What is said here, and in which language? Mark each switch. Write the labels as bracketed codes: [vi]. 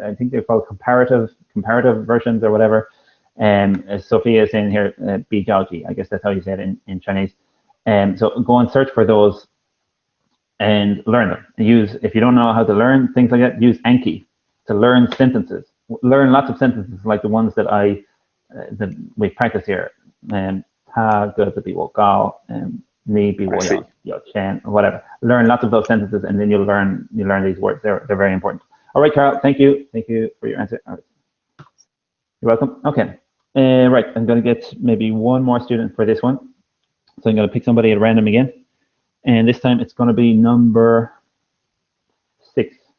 [en] I think they're called comparative versions or whatever. Sophia is saying here, 比较级. I guess that's how you say it in Chinese. So go and search for those and learn them. If you don't know how to learn things like that, use Anki to learn sentences. Learn lots of sentences like the ones that that we practice here. [zh] 他个子比我高, 你比我有钱, [en] or whatever. Learn lots of those sentences, and then you learn these words. They're very important. All right, Carl. Thank you for your answer. All right. You're welcome. Okay. Right. I'm going to get maybe one more student for this one. So I'm going to pick somebody at random again. And this time it's going to be number 6.